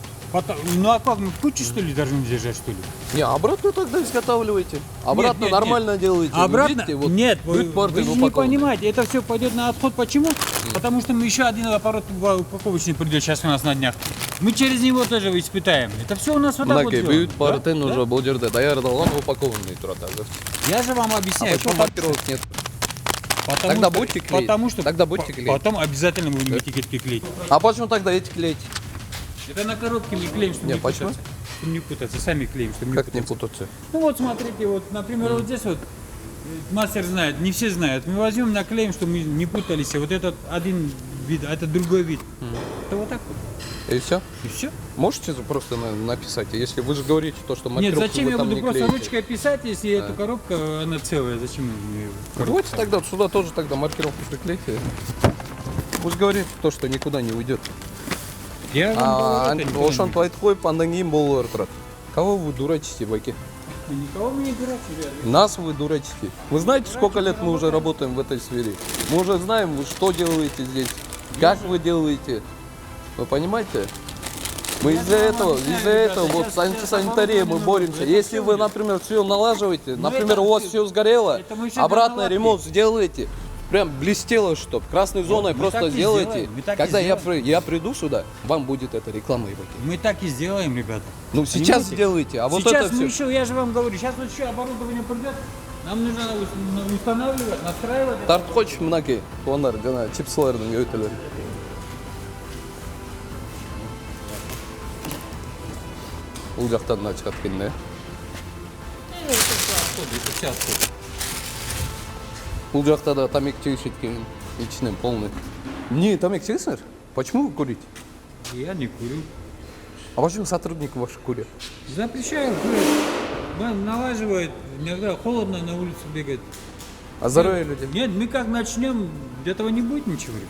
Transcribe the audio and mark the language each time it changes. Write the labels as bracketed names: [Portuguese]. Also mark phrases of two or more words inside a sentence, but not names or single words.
[Russian] Ну а как, мы в кучу что ли должны держать, что ли? Не, обратно тогда изготавливаете. Обратно нет, нормально делаете. Ну, Обратно? видите, вот Нет, вы бытпорты же не упакованы. понимаете, это все пойдет на отход. Почему? Потому что мы еще один аппарат упаковочный придет сейчас у нас на днях. Мы через него тоже испытаем. Это все у нас вот так вот Мынаке сделано. [Kyrgyz] бүйүт баарын [Russian] Да? [Kyrgyz] уже бул жерде даярдалган упакованный турат азыр. [Russian] Я же вам А объясняю. почему потому- маркировок нет? потому Тогда что- будете клеить? Потому что Тогда будете клеить? Потом обязательно будем этикетки клеить. А почему тогда эти клеить? Это на коробке мы клеим, чтобы Не, не почему? путаться. Чтобы не путаться, сами клеим, чтобы не Как не путаться. путаться? Ну вот смотрите, вот, например, вот здесь вот мастер знает, не все знают. Мы возьмем, наклеим, чтобы мы не путались. И вот этот один вид, а это другой вид. Это вот так вот. И все? И все. Можете просто написать, если вы же говорите то, что Нет, маркировку зачем вы я там буду не просто клеите. ручкой писать, если эта коробка, она целая? Зачем мне её в коробку Давайте ставить? тогда сюда тоже тогда маркировку приклейте. Пусть говорит то, что никуда не уйдет. Я вам А говорю, это никуда [Kyrgyz] ошон [Russian] не- [Kyrgyz] айтып коюп андан кийин боло турат. [Russian] Кого вы дурачите, байки? Никого мы не дурачим, ребята. Нас вы дурачите. Вы знаете, сколько лет мы уже работаем в этой сфере? Мы уже знаем, вы что делаете здесь, как вы делаете. Вы понимаете? Мы Я из-за вам этого, объясняю, из-за ребята, этого, вот сейчас- с сейчас антисанитарией мы оборудование боремся. это Если всё вы, мы- например, все налаживаете, Но например, это у вас всё- все сгорело, это мы еще обратно наладим. ремонт сделаете, прям блестело, чтоб красной зоной мы просто так и сделайте. сделаем, мы так и Когда я, сделаем. я приду сюда, вам будет это рекламой. Мы так и сделаем, ребята. Ну сейчас Понимаете? сделайте, а вот Сейчас это мы все. еще, я же вам говорю, сейчас вот еще оборудование придет. Нам нужно устанавливать, настраивать. [Kyrgyz] Тартып койчу мынаке туугандар жана чипсылардын өтөлөрү. Бул жактан да чыгат экен да. Бул жакта да тамек чегишет экен, ичинен полный. [Russian] Не, [Kyrgyz] тамек чегесиңер? [Russian] Почему вы курите? Я не курю. А почему сотрудники ваши курят? Запрещаю курить. Налаживает, иногда холодно на улице бегать. А здоровье людям? Нет, мы как начнем, этого не будет ничего, ребят.